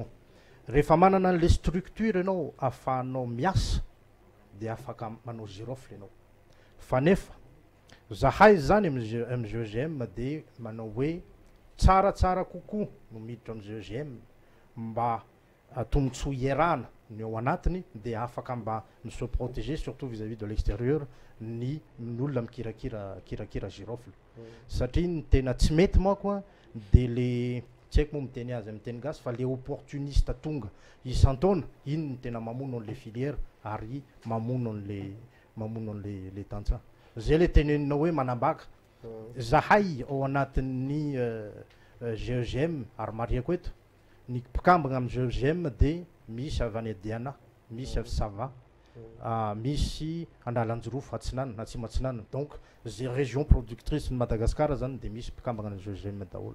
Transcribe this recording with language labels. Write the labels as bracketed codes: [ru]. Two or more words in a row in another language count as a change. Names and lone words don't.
[mg] Rehefa manana an'le structure ianao ahafahanao miasa dia afaka manao girofle ianao fa nefa zahay zany amin'ny GGM dia manao hoe tsaratsara kokoa no miditra amin'ny GGM mba tombontsoa iarahana ny ao anatiny dia afaka mba ny [fr] se protéger surtout vis-à-vis de l'extérieur [mg] ny olona mikirakira girofle satria ny tena tsy mety manko a de le tsy haiko moa miteny azy amin'ny teny gasy fa le opportuniste tonga isan-taona iny ny tena mamono an'le filière ary mamono an'le tantsaha zay le teneninao hoe manambaka zahay ao anatin'ny GEGM ary mariako eto ny mpikambagna amin'ny GEGM de misy avy any Diana misy avy Sava misy Andalanjorofo Atsinanana na tsy Matsinanana donc zay [fr] région productrice [mg] ny Madagasikara zany de misy mpikambagna ny GEGM daholo